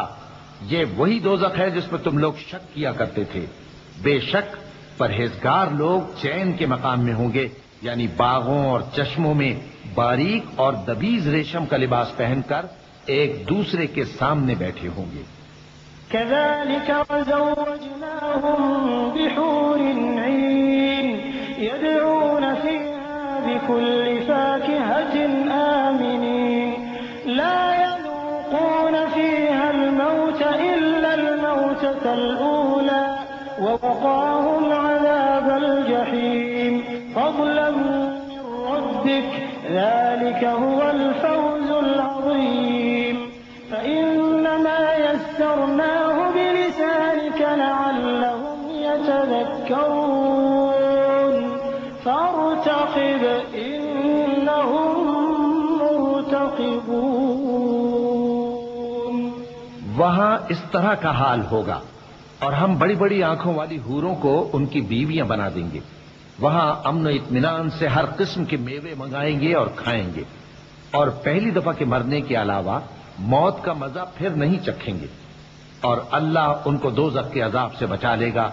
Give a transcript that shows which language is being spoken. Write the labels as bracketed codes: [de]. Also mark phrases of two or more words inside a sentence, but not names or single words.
[hi] ये वही दोज़ख है जिसमें तुम लोग शक किया करते थे। बेशक परहेजगार लोग चैन के मकाम में होंगे यानी बागों और चश्मों में बारीक और दबीज रेशम का लिबास पहनकर एक दूसरे के सामने बैठे होंगे। [ar] كذلك وزوجناهم بحور عين يدعون فيها بكل فاكهة آمنين لا يذوقون فيها الموت إلا الموتة الأولى ووقاهم عذاب الجحيم فضلا من ربك ذلك هو الفوز العظيم فإنما يسرناه بلسانك لعلهم يتذكرون فارتقب إنهم مرتقبون. [hi] वहां इस तरह का हाल होगा और हम बड़ी बड़ी आंखों वाली हूरों को उनकी बीवियां बना देंगे। वहां अमन और इत्मीनान से हर किस्म के मेवे मंगाएंगे और खाएंगे और पहली दफा के मरने के अलावा मौत का मजा फिर नहीं चखेंगे और अल्लाह उनको दोज़ख के अजाब से बचा लेगा।